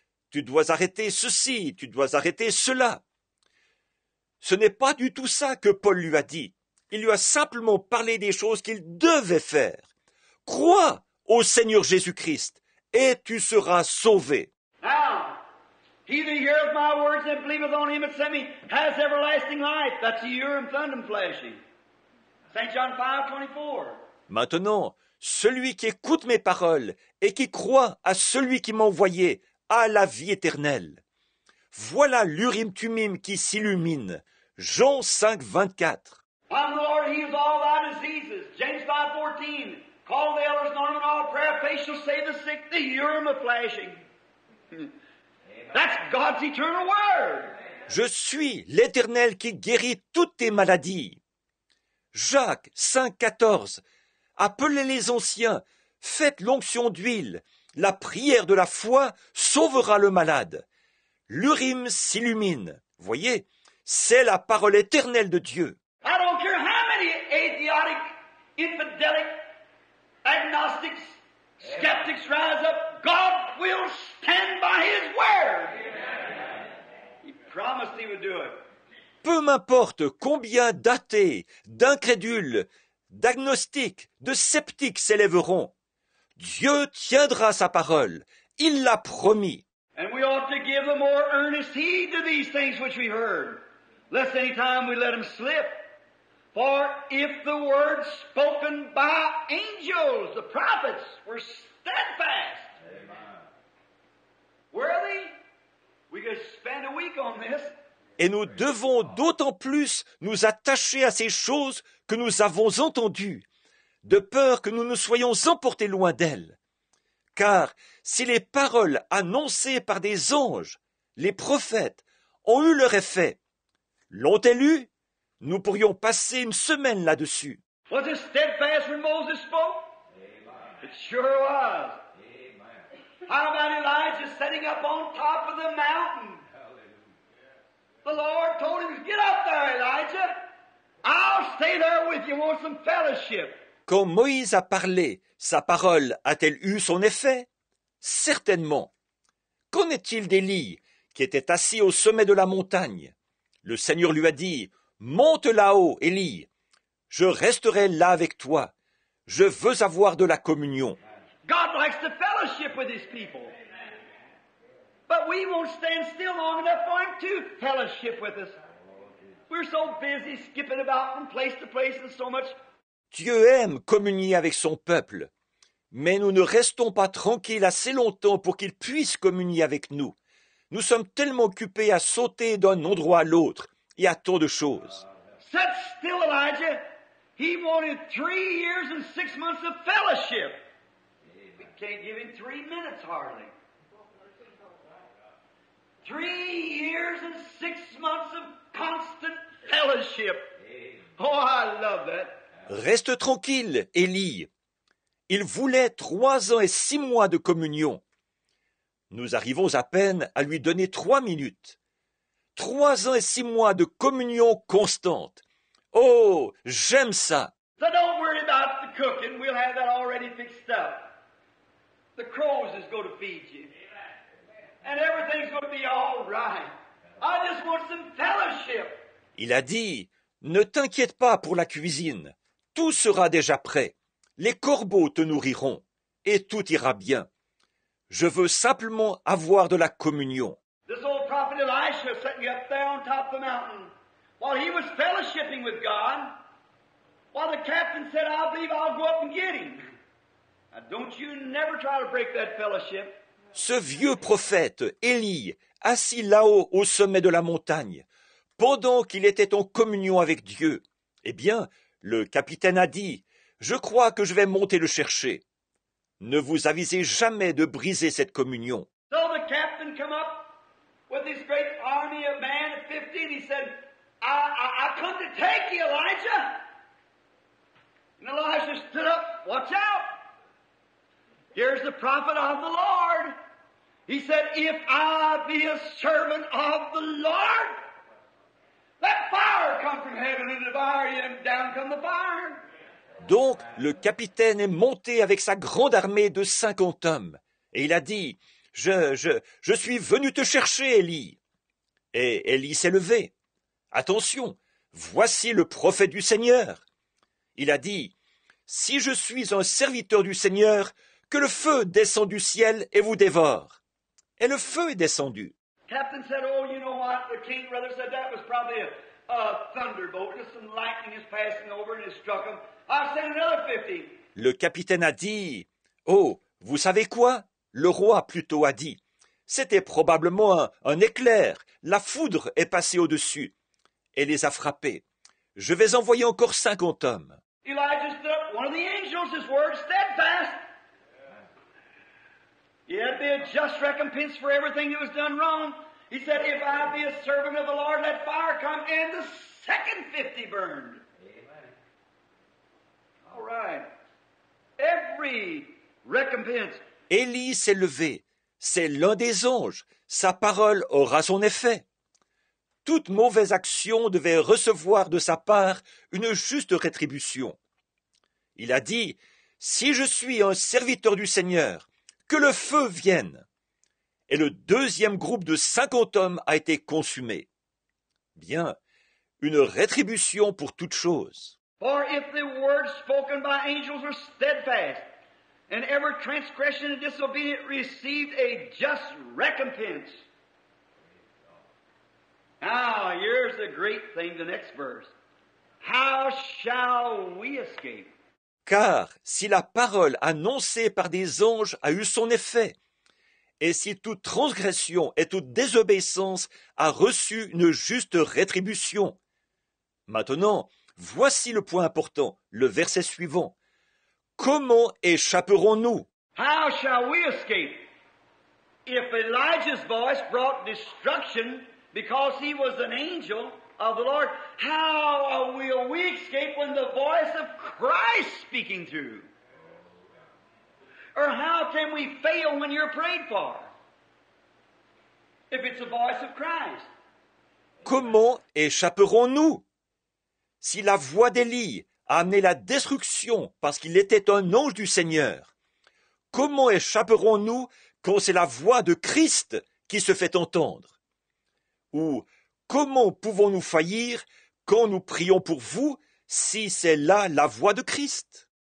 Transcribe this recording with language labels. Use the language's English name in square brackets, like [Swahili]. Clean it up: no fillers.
[French] Tu dois arrêter ceci, tu dois arrêter cela. Ce n'est pas du tout ça que Paul lui a dit. Il lui a simplement parlé des choses qu'il devait faire. Crois au Seigneur Jésus-Christ et tu seras sauvé. [English] Now, he that heareth my words and believeth on him that sent me has everlasting life. That's the Urim Thummim flashing. St. John 5:24. [French] Maintenant, celui qui écoute mes paroles et qui croit à celui qui m'a envoyé a la vie éternelle. Voilà l'Urim Thummim qui s'illumine. Jean 5:24. [English] I'm the Lord, he heals all thy diseases. James 5:14. Call the elders, anoint them in all prayer, faith shall save the sick. The Urim of flashing. That's God's eternal word. [French] Je suis l'Éternel qui guérit toutes tes maladies. Jacques 5:14. Appelez les anciens, faites l'onction d'huile. La prière de la foi sauvera le malade. L'Urim s'illumine. Voyez, c'est la parole éternelle de Dieu. [English] I don't care how many atheistic, infidelic, agnostics, skeptics rise up, God will stand by His word. He promised He would do it. [French] Peu m'importe combien d'athées, d'incrédules, d'agnostiques, de sceptiques s'élèveront. Dieu tiendra sa parole. Il l'a promis. [English] And we ought to give the more earnest heed to these things which we heard, lest any time we let them slip. For if the words spoken by angels, the prophets, were steadfast, were they? We could spend a week on this. [French] Et nous devons d'autant plus nous attacher à ces choses que nous avons entendues, de peur que nous ne soyons emportés loin d'elles. Car si les paroles annoncées par des anges, les prophètes, ont eu leur effet, l'ont-elles eu? Nous pourrions passer une semaine là-dessus. [English] Was it steadfast when Moses spoke? It sure was. How about Elijah sitting up on top of the mountain? The Lord told him, get up there, Elijah. I'll stay there with you. Want some fellowship? [French] Quand Moïse a parlé, sa parole a-t-elle eu son effet? Certainement. Qu'en est-il d'Élie, qui était assis au sommet de la montagne? Le Seigneur lui a dit, monte là-haut, Élie. Je resterai là avec toi. Je veux avoir de la communion. [English] God likes to fellowship with His people. But we won't stand still long enough for Him to fellowship with us. We're so busy skipping about from place to place and so much. [French] Dieu aime communier avec son peuple, mais nous ne restons pas tranquilles assez longtemps pour qu'il puisse communier avec nous. Nous sommes tellement occupés à sauter d'un endroit à l'autre et à tant de choses. [English] Sit still, Elijah. He wanted 3 years and 6 months of fellowship. We can't give him 3 minutes hardly. 3 years and 6 months of constant fellowship. Oh, I love that. [French] Reste tranquille, Élie. Il voulait 3 ans et 6 mois de communion. Nous arrivons à peine à lui donner 3 minutes. 3 ans et 6 mois de communion constante. Oh, j'aime ça. [English] So don't worry about the cooking. We'll have that already fixed up. The crows is going to feed you. And everything's going to be all right. I just want some fellowship. [French] Il a dit, ne t'inquiète pas pour la cuisine. Tout sera déjà prêt. Les corbeaux te nourriront. Et tout ira bien. Je veux simplement avoir de la communion. [English] This old prophet Elisha sitting up there on top of the mountain, while he was fellowshipping with God, while the captain said, I believe I'll go up and get him. Now don't you never try to break that fellowship. [French] Ce vieux prophète, Élie, assis là-haut au sommet de la montagne, pendant qu'il était en communion avec Dieu, eh bien, le capitaine a dit, je crois que je vais monter le chercher. Ne vous avisez jamais de briser cette communion. [English] So the captain come up with this great army of men at 50, and he said, I come to take you, Elijah. And Elijah stood up. Watch out. Here's the prophet of the Lord. He said, if I be a servant of the Lord, let fire come from heaven and devour you, and down come the fire. [French] Donc, le capitaine est monté avec sa grande armée de 50 hommes. Et il a dit, je suis venu te chercher, Élie. Et Élie s'est levé. Attention, voici le prophète du Seigneur. Il a dit, si je suis un serviteur du Seigneur, que le feu descende du ciel et vous dévore. Et le feu est descendu. [English] Captain said, oh, you know what? The king brother said that was probably a thunderbolt. Just some lightning is passing over and it struck him. I'll send another 50. [French] Le capitaine a dit, oh, vous savez quoi? Le roi plutôt a dit, c'était probablement un éclair. La foudre est passée au-dessus et les a frappés. Je vais envoyer encore 50 hommes. [English] Elijah stood up. One of the angels, his word, steadfast. Yet be a just recompense for everything that was done wrong. He said, if I be a servant of the Lord, let fire come, and the second 50 burned. Amen. All right. Every recompense. [French] Élie s'est levé. C'est l'un des anges. Sa parole aura son effet. Toute mauvaise action devait recevoir de sa part une juste rétribution. Il a dit, si je suis un serviteur du Seigneur, que le feu vienne. Et le deuxième groupe de 50 hommes a été consumé. Bien, une rétribution pour toute chose. [English] For if the words spoken by angels are steadfast, and every transgression and disobedience received a just recompense. Now, here's the great thing, the next verse. How shall we escape? [French] Car si la parole annoncée par des anges a eu son effet, et si toute transgression et toute désobéissance a reçu une juste rétribution. Maintenant, voici le point important, le verset suivant. Comment échapperons-nous? [English] How shall we escape? If Elijah's voice brought destruction because he was an angel of the Lord, how will we escape when the voice of Christ speaking through? Or how can we fail when you're prayed for? If it's the voice of Christ. [French] Comment échapperons-nous? Si la voix d'Élie a amené la destruction parce qu'il était un ange du Seigneur, comment échapperons-nous quand c'est la voix de Christ qui se fait entendre? Ou comment pouvons-nous faillir quand nous prions pour vous si c'est là la voix de Christ?